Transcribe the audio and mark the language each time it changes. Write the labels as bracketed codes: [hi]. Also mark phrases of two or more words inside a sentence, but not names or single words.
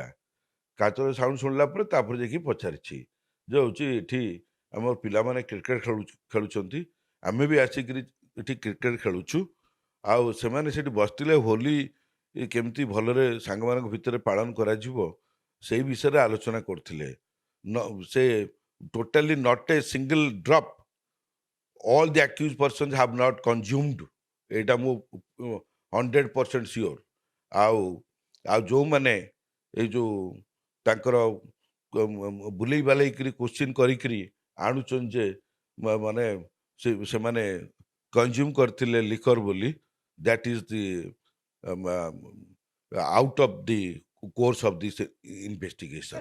[or] କାଚର ସାଉଣ୍ଡ ଶୁଣିଲା ପରେ ତାପରେ ଯାଇକି ପଚାରିଛି ଯେ ହେଉଛି ଏଠି ଆମର ପିଲାମାନେ କ୍ରିକେଟ ଖେଳୁଛନ୍ତି, ଆମେ ବି ଆସିକିରି ଏଠି କ୍ରିକେଟ ଖେଳୁଛୁ, ଆଉ ସେମାନେ ସେଠି ବସିଥିଲେ ହୋଲି କେମିତି ଭଲରେ ସାଙ୍ଗମାନଙ୍କ ଭିତରେ ପାଳନ କରାଯିବ ସେଇ ବିଷୟରେ ଆଲୋଚନା କରୁଥିଲେ। [en] ସେ totally not a single drop all the accused persons have not consumed [or] ଏଇଟା ମୁଁ 100% ସିଓର। ଆଉ ଆଉ ଯେଉଁମାନେ ଏଇ ଯେଉଁ ତାଙ୍କର ବୁଲେଇ ବାଲେଇକିରି କୋଶ୍ଚିନ୍ କରିକିରି ଆଣୁଛନ୍ତି ଯେ ମାନେ ସେମାନେ କନଜ୍ୟୁମ୍ କରିଥିଲେ ଲିକର ବୋଲି, [en] that is the out of the course of the investigation.